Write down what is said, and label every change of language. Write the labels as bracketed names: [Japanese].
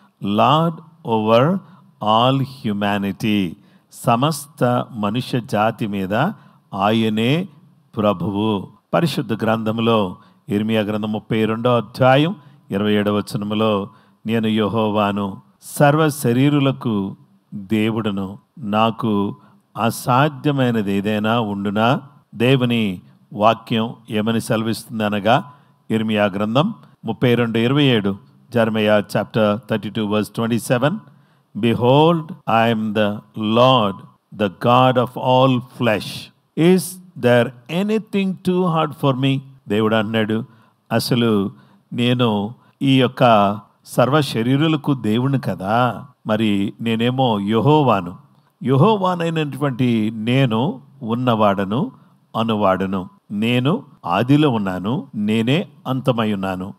[English] lord over all humanity, [Telugu] సమస్త మనుష్య జాతి మీద ఆయనే ప్రభువు. పరిశుద్ధ గ్రంథంలో ఇర్మియా గ్రంథం 32వ అధ్యాయం 27వ వచనములో, నేను యెహోవాను, సర్వ శరీరులకు దేవుడును, నాకు అసాధ్యమైనది ఏదైనా ఉండునా? దేవుని వాక్యం ఏమని సెలవిస్తుంది అనగా, ఇర్మియా గ్రంథం 32:27, [English] Jeremiah chapter 32 verse 27, Behold, I am the Lord, the God of all flesh. Is there anything too hard for me? [Telugu] దేవుడు అన్నాడు, అసలు నేను ఈ యొక్క సర్వ శరీరులకు దేవుని కదా, మరి నేనేమో యెహోవాను. యెహోవానైనటువంటి నేను ఉన్నవాడను, అనువాడను. నేను ఆదిలో ఉన్నాను, నేనే అంతమై ఉన్నాను.